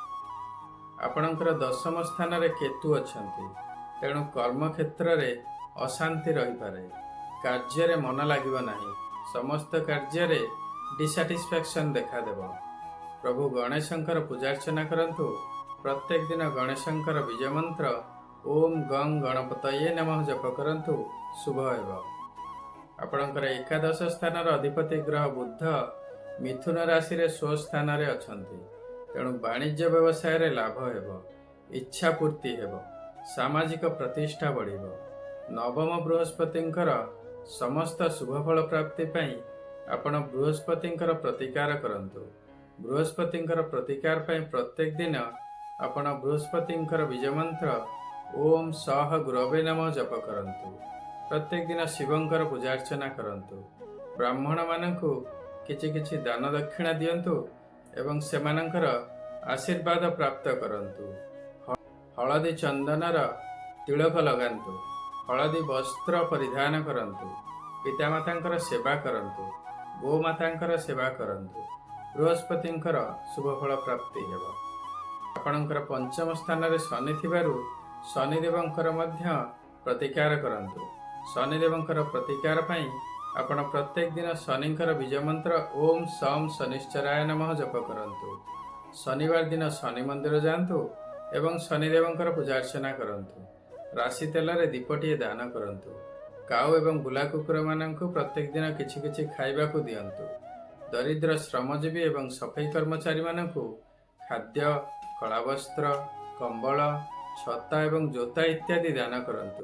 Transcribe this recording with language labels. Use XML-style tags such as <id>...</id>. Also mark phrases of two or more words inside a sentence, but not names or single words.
<or>ଆପଣଙ୍କର ଦଶମ ସ୍ଥାନ ରେ କେତୁ ଅଛନ୍ତି। ତେଣୁ କର୍ମ କ୍ଷେତ୍ର ରେ ଅଶାନ୍ତି ରହି ପାରେ। କାର୍ଯ୍ୟ ରେ ମନ ଲାଗିବ ନାହିଁ। ସମସ୍ତ କାର୍ଯ୍ୟ ରେ ଡିସାଟିସଫାକ୍ସନ ଦେଖା ଦେବ। ପ୍ରଭୁ ଗଣେଶଙ୍କର ପୂଜାର୍ଚ୍ଚନା କରନ୍ତୁ। ପ୍ରତ୍ୟେକ ଦିନ ଗଣେଶଙ୍କର ବିଜୟ ମନ୍ତ୍ର</or> <sa>ओम गं गणपतये नमः</sa> <or>ଜପ କରନ୍ତୁ, ଶୁଭ ହେବ। ଆପଣଙ୍କର ଏକାଦଶ ସ୍ଥାନ ର ଅଧିପତି ଗ୍ରହ ବୁଧ ମିଥୁନ ରାଶି ରେ ସ୍ୱସ୍ଥାନ ରେ ଅଛନ୍ତି। ତେଣୁ ବାଣିଜ୍ୟ ବ୍ୟବସାୟ ରେ ଲାଭ ହେବ, ଇଚ୍ଛା ପୂର୍ତ୍ତି ହେବ, ସାମାଜିକ ପ୍ରତିଷ୍ଠା ବଢ଼ିବ। ନବମ ବୃହସ୍ପତିଙ୍କର ସମସ୍ତ ଶୁଭଫଳ ପ୍ରାପ୍ତି ପାଇଁ ଆପଣ ବୃହସ୍ପତିଙ୍କର ପ୍ରତିକାର କରନ୍ତୁ। ବୃହସ୍ପତିଙ୍କର ପ୍ରତିକାର ପାଇଁ ପ୍ରତ୍ୟେକ ଦିନ ଆପଣ ବୃହସ୍ପତିଙ୍କର ବିଜୟ ମନ୍ତ୍ର</or> <sa>ओम सह गुरवे नमः</sa> <or>ଜପ କରନ୍ତୁ। ପ୍ରତ୍ୟେକ ଦିନ ଶିବଙ୍କର ପୂଜାର୍ଚ୍ଚନା କରନ୍ତୁ। ବ୍ରାହ୍ମଣ ମାନଙ୍କୁ କିଛି କିଛି ଦାନ ଦକ୍ଷିଣା ଦିଅନ୍ତୁ ଏବଂ ସେମାନଙ୍କର ଆଶୀର୍ବାଦ ପ୍ରାପ୍ତ କରନ୍ତୁ। ହଳଦୀ ଚନ୍ଦନର ତିଳକ ଲଗାନ୍ତୁ। ହଳଦୀ ବସ୍ତ୍ର ପରିଧାନ କରନ୍ତୁ। ପିତାମାତାଙ୍କର ସେବା କରନ୍ତୁ। ଗୋମାତାଙ୍କର ସେବା କରନ୍ତୁ। ବୃହସ୍ପତିଙ୍କର ଶୁଭଫଳ ପ୍ରାପ୍ତି ହେବ। ଆପଣଙ୍କର ପଞ୍ଚମ ସ୍ଥାନ ରେ ଶନି ଥିବାରୁ ଶନିଦେବଙ୍କର ମଧ୍ୟ ପ୍ରତିକାର କରନ୍ତୁ। ଶନିଦେବଙ୍କର ପ୍ରତିକାର ପାଇଁ ଆପଣ ପ୍ରତ୍ୟେକ ଦିନ ଶନିଙ୍କର ବିଜୟ ମନ୍ତ୍ର</or> <sa>ओम सम शनिश्चराय नमः</sa> <or>ଜପ କରନ୍ତୁ। ଶନିବାର ଦିନ ଶନି ମନ୍ଦିର ଯାଆନ୍ତୁ ଏବଂ ଶନିଦେବଙ୍କର ପୂଜାର୍ଚ୍ଚନା କରନ୍ତୁ। ରାଶି ତେଲ ରେ ଦୀପଟିଏ ଦାନ କରନ୍ତୁ। କାଉ ଏବଂ ବୁଲା କୁକୁର ମାନଙ୍କୁ ପ୍ରତ୍ୟେକ ଦିନ କିଛି କିଛି ଖାଇବା କୁ ଦିଅନ୍ତୁ। ଦରିଦ୍ର ଶ୍ରମଜୀବୀ ଏବଂ ସଫେଇ କର୍ମଚାରୀ ମାନଙ୍କୁ ଖାଦ୍ୟ, କଳା ବସ୍ତ୍ର, କମ୍ବଳ, ଛତା ଏବଂ ଜୋତା ଇତ୍ୟାଦି ଦାନ କରନ୍ତୁ।</or>